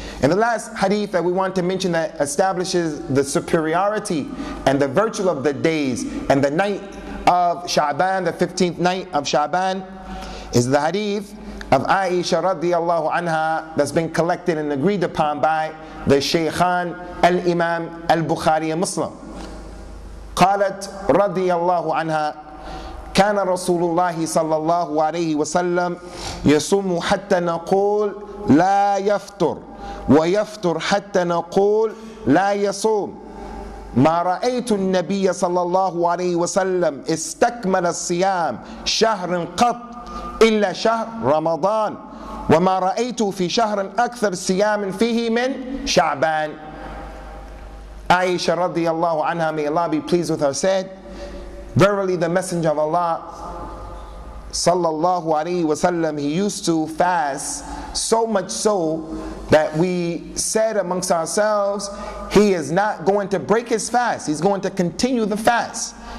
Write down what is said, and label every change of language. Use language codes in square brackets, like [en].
[en] And the last hadith that we want to mention that establishes the superiority and the virtue of the days and the night of Sha'ban, the 15th night of Sha'ban, is the hadith of Aisha radiyallahu anha that's been collected and agreed upon by the Shaykhan al-Imam al-Bukhari and Muslim. [ar] قالت رضي الله عنها كان رسول الله صلى الله عليه وسلم يصوم حتى نقول لا يفطر ويفطر حتى نقول لا يصوم ما رأيت النبي صلى الله عليه وسلم استكمل الصيام شهر قط إلا شهر رمضان وما رأيته في شهر أكثر صيام فيه من شعبان. [en] Aisha radiyallahu anha, may Allah be pleased with her, said, verily the Messenger of Allah sallallahu alaihi wasallam, he used to fast so much so that we said amongst ourselves, he is not going to break his fast, he's going to continue the fast.